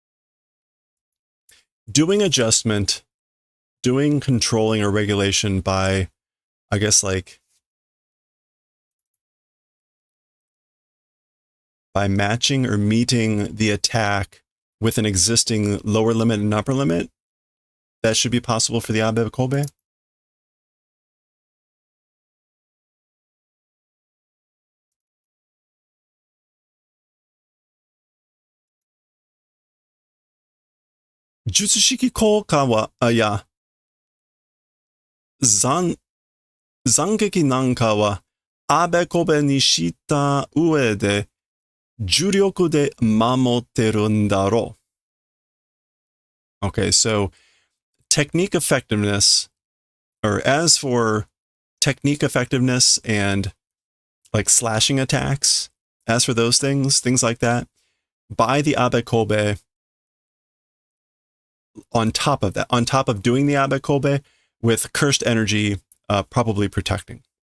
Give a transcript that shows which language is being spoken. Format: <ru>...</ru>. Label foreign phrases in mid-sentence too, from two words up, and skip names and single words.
<en>Doing adjustment, doing controlling or regulation by, I guess, like, by matching or meeting the attack with an existing lower limit and upper limit, that should be possible for the Abe Kobe.</en> <ja>術式効果は、斬撃なんかはアベコベにした上で呪力で守ってるんだろ.</ja> <en>Okay, so technique effectiveness, or as for technique effectiveness and like slashing attacks, as for those things like that, by the Abe Kobe, on top of that, on top of doing the Abe Kobe with cursed energy, probably protecting.</en>